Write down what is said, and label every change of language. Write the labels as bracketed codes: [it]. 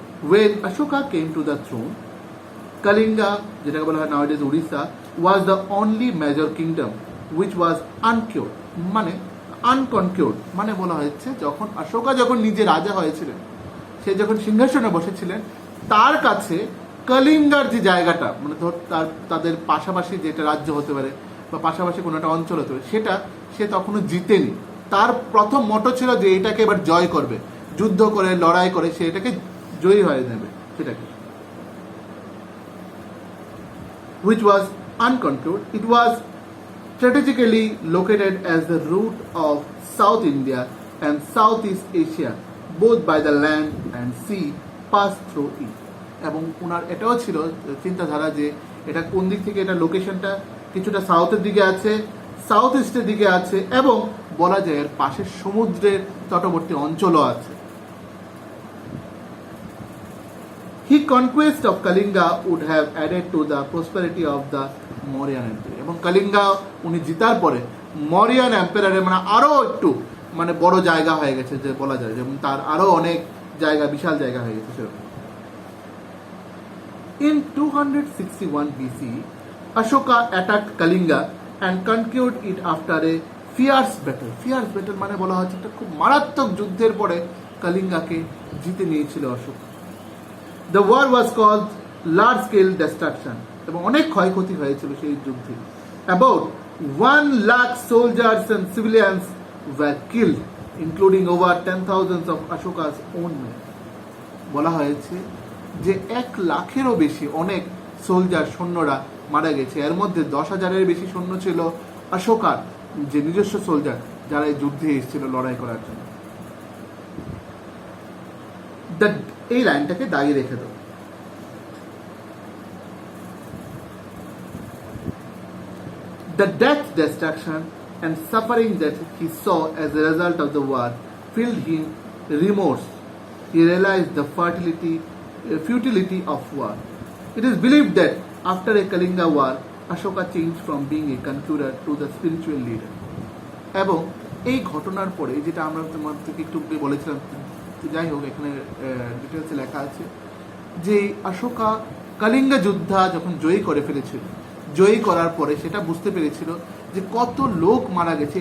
[en] When Ashoka came to the throne, Kalinga, [bn] যেটাকে বলা হয় [en] nowadays Orissa, was the only major kingdom which was uncured, [bn] মানে unconquered, মানে বলা হচ্ছে যখন অশোকা যখন নিজে রাজা হয়েছিলেন, সে যখন সিংহাসনে বসেছিলেন, তার কাছে কলিঙ্গার যে জায়গাটা, মানে ধর তাদের পাশাপাশি যেটা রাজ্য হতে পারে বা পাশাপাশি কোনো একটা অঞ্চল হতে পারে, সেটা সে তখনও জিতেনি। তার প্রথম মটো ছিল যে এটাকে এবার জয় করবে, যুদ্ধ করে লড়াই করে সে এটাকে জয়ী হয়ে নেবে সেটাকে, [en] which was unconquered. It was strategically located as the root of South India and Southeast Asia, both by the land and sea passed through it. [bn] এবং ওনার এটাও ছিল চিন্তাধারা যে এটা কোন দিক থেকে, এটা লোকেশনটা কিছুটা সাউথের দিকে আছে, সাউথ ইস্টের দিকে আছে, এবং বলা যায় এর পাশে সমুদ্রের তটবর্তী অঞ্চলও আছে। [en] His conquest of Kalinga would have added to the prosperity of the Mauryan Empire. [bn] এবং কালিঙ্গা উনি জিতার পরে মরিয়ান এম্পায়ারের মানে আরো একটু মানে বড় জায়গা হয়ে গেছে, যে বলা যায় যেমন তার আরো অনেক জায়গা, বিশাল জায়গা হয়ে গেছে সেরকম। [en] In 261 BC, Ashoka attacked Kalinga and conquered it after a fierce battle. Fierce battle [bn] মানে বলা হচ্ছে একটা খুব মারাত্মক যুদ্ধের পরে কালিঙ্গাকে জিতে নিয়েছিল Ashok. [en] The war was called large scale destruction, [bn] এবং অনেক ক্ষয়ক্ষতি হয়েছিল সেই যুদ্ধে। [en] About 1 lakh soldiers and civilians were killed, including over 10,000 of Ashoka's own men. [bn] বলা হয়েছে যে 1 লাখেরও বেশি অনেক সোলজার সৈন্যরা মারা গেছে, এর মধ্যে 10,000-এর বেশি সৈন্য ছিল অশোকার যে নিজস্ব সোলজার, যারা এই যুদ্ধে এসেছিল লড়াই করার জন্য। এই লাইনটাকে দাগিয়ে রেখে দাও। [en] The death, destruction and suffering that he saw as a result of the war filled him remorse. He realized the futility of war. It is believed that after a Kalinga war, Ashoka changed from being a conqueror to the spiritual leader. [bn] এবং এই ঘটনার পরে যেটা আমরা তোমাদেরকে একটু বলেছিলাম, যাই হোক এখানে ডিটেলসে লেখা আছে যে অশোকা কালিঙ্গা যুদ্ধ যখন জয়ী করে ফেলেছিল, জয়ী করার পরে সেটা বুঝতে পেরেছিল যে কত লোক মারা গেছে।